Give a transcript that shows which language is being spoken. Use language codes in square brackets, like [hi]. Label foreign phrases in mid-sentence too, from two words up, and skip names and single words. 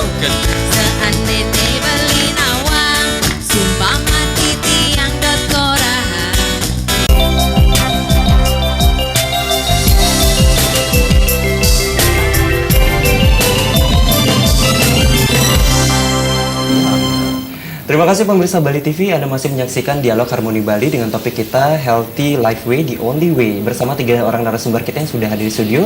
[ban] Seandainya beli nawang, sumpah mati tiang dot korahan. [id] Terima kasih pemirsa Bali TV, Anda masih menyaksikan Dialog Harmoni Bali dengan topik kita [en] Healthy Life Way, The Only Way, [id] bersama 3 orang narasumber kita yang sudah hadir di studio.